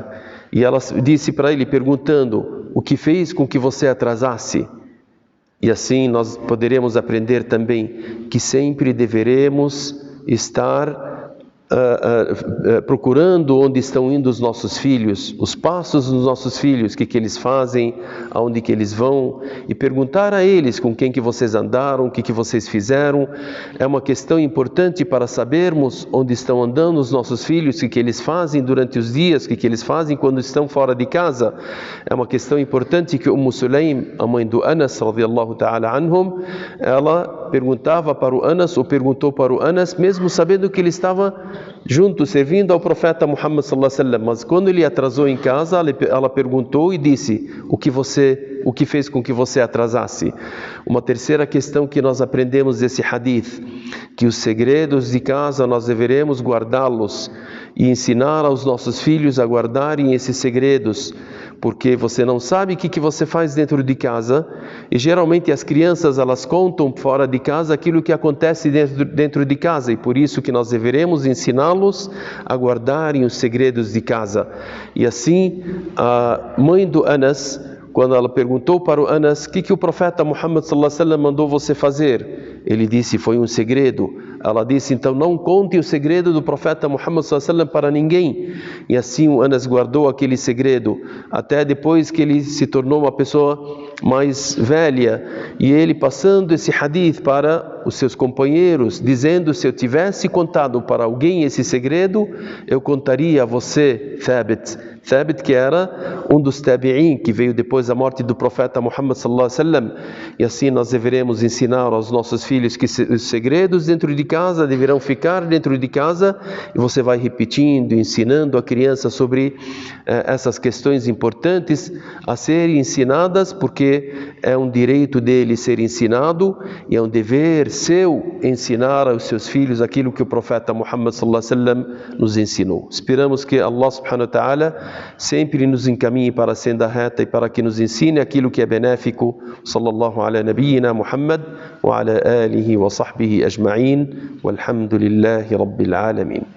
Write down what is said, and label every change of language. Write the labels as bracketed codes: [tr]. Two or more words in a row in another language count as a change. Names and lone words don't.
[pt] E ela disse para ele, perguntando: o que fez com que você atrasasse? E assim nós poderemos aprender também que sempre deveremos estar procurando onde estão indo os nossos filhos, os passos dos nossos filhos, o que eles fazem, aonde que eles vão, e perguntar a eles com quem que vocês andaram, o que vocês fizeram. É uma questão importante para sabermos onde estão andando os nossos filhos, o que eles fazem durante os dias, o que eles fazem quando estão fora de casa. É uma questão importante que Sulaim, a mãe do Anas [ar] رضي الله تعالى عنهم, [pt] ela perguntava para o Anas, ou perguntou para o Anas, mesmo sabendo que ele estava junto, servindo ao profeta Muhammad [ar] صلى الله عليه وسلم. [pt] Mas quando ele atrasou em casa, ela perguntou e disse: o que fez com que você atrasasse? Uma terceira questão que nós aprendemos desse hadith, que os segredos de casa nós deveremos guardá-los e ensinar aos nossos filhos a guardarem esses segredos, porque você não sabe o que você faz dentro de casa, e geralmente as crianças elas contam fora de casa aquilo que acontece dentro de casa, e por isso que nós deveremos ensiná-los a guardarem os segredos de casa. E assim a mãe do Anas, quando ela perguntou para o Anas: o que o profeta Muhammad [ar] صلى الله عليه وسلم [pt] mandou você fazer? Ele disse: foi um segredo. Ela disse: então não conte o segredo do profeta Muhammad [ar] صلى الله عليه وسلم [pt] para ninguém. E assim o Anas guardou aquele segredo até depois que ele se tornou uma pessoa mais velha, e ele passando esse hadith para os seus companheiros, dizendo: se eu tivesse contado para alguém esse segredo, eu contaria a você, Thabit, que era um dos tabi'in, que veio depois da morte do profeta Muhammad [ar] صلى الله عليه وسلم. [pt] E assim nós deveremos ensinar aos nossos filhos filhos que os segredos dentro de casa deverão ficar dentro de casa, e você vai repetindo, ensinando a criança sobre essas questões importantes a serem ensinadas, porque é um direito dele ser ensinado e é um dever seu ensinar aos seus filhos aquilo que o profeta Muhammad [ar] صلى الله عليه وسلم [pt] nos ensinou. Esperamos que Allah [ar] سبحانه وتعالى [pt] sempre nos encaminhe para a senda reta e para que nos ensine aquilo que é benéfico. [ar] صلى الله على نبينا محمد وعلى آله وصحبه أجمعين والحمد لله رب العالمين.